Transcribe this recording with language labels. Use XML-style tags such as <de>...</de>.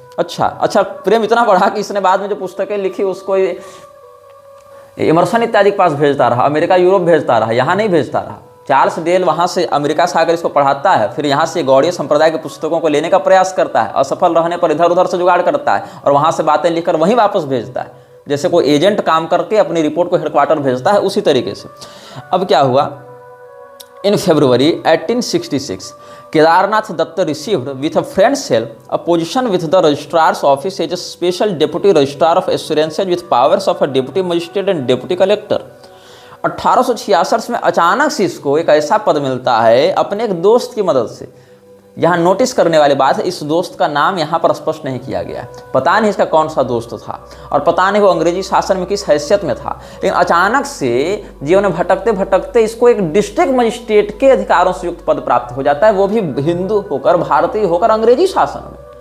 <hi>अच्छा प्रेम इतना बढ़ा कि इसने बाद में जो पुस्तकें लिखी उसको इमर्सन इत्यादि के पास भेजता रहा, अमेरिका यूरोप भेजता रहा, यहाँ नहीं भेजता रहा। चार्ल्स डेल वहाँ से अमेरिका से आकर इसको पढ़ाता है, फिर यहाँ से गौड़ीय संप्रदाय के पुस्तकों को लेने का प्रयास करता है, असफल रहने पर इधर उधर से जुगाड़ करता है और वहाँ से बातें लिखकर वहीं वापस भेजता है, जैसे कोई एजेंट काम करके अपनी रिपोर्ट को हेडक्वार्टर भेजता है, उसी तरीके से। अब क्या हुआ,</hi> <en>In February 1866 Kedarnath Datta received with a friend's help a position with the registrar's office as a special deputy registrar of assurances with powers of a deputy magistrate and deputy collector।</en> <hi>1866 में अचानक से इसको एक ऐसा पद मिलता है अपने एक दोस्त की मदद से। यहाँ नोटिस करने वाली बात है, इस दोस्त का नाम यहाँ पर स्पष्ट नहीं किया गया, पता नहीं इसका कौन सा दोस्त था और पता नहीं वो अंग्रेजी शासन में किस हैसियत में था। लेकिन अचानक से जीवन में भटकते भटकते इसको एक डिस्ट्रिक्ट मजिस्ट्रेट के अधिकारों से युक्त पद प्राप्त हो जाता है, वो भी हिंदू होकर, भारतीय होकर, अंग्रेजी शासन में।</hi>